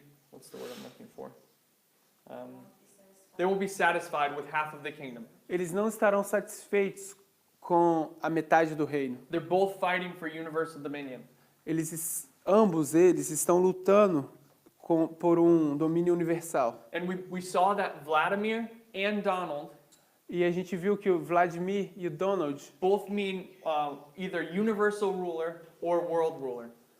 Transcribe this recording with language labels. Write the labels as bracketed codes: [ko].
[en] What's the word I'm looking for? They won't be satisfied with half of the kingdom. [pt] eles não estarão satisfeitos com a metade do reino. [en] They're both fighting for universal dominion. [pt] Ambos eles estão lutando por um domínio universal. [en] And we saw that Vladimir and Donald [pt] E a gente viu que o Vladimir e o Donald, [en] both mean either universal ruler or world ruler.